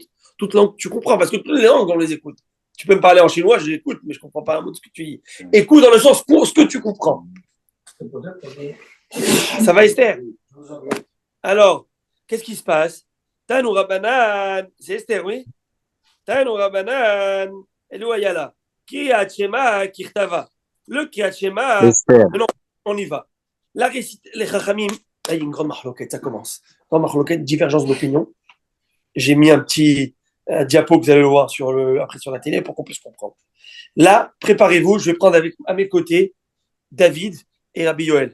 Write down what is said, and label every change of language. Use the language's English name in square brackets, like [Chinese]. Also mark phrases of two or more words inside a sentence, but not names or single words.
[French] Toute langue que tu comprends, parce que toutes les langues, on les écoute. Tu peux me parler en chinois, je l'écoute, mais je comprends pas un mot de ce que tu dis. Écoute dans le sens ce que tu comprends. Ça va, Esther? Alors, qu'est-ce qui se passe? [Hebrew] תנו רבנן, [French] c'est Esther, oui? [Hebrew] תנו רבנן אלו איילה. קריאת שמע כתבה. Le קריאת שמע, [French] Esther. non, on y va. La récite, les Chachamim, il y a une grande marloquette, ça commence. Grande marloquette, divergence d'opinion. J'ai mis un petit diapo que vous allez le voir après sur la télé pour qu'on puisse comprendre. Là, préparez-vous, je vais prendre à mes côtés David et Rabbi Yoel.